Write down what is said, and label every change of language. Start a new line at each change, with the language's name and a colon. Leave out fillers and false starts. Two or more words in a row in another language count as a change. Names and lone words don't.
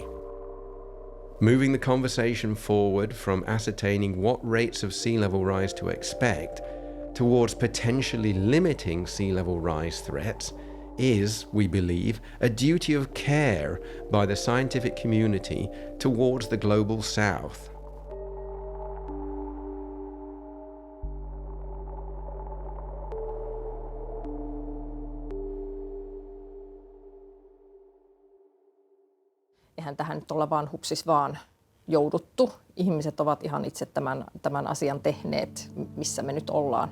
English: Moving the conversation forward from ascertaining what rates of sea level rise to expect towards potentially limiting sea level rise threats is, we believe, a duty of care by the scientific community towards the global south.
Finnish: Eihän tähän nyt olla vaan hupsis vaan jouduttu. Ihmiset ovat ihan itse tämän asian tehneet, missä me nyt ollaan.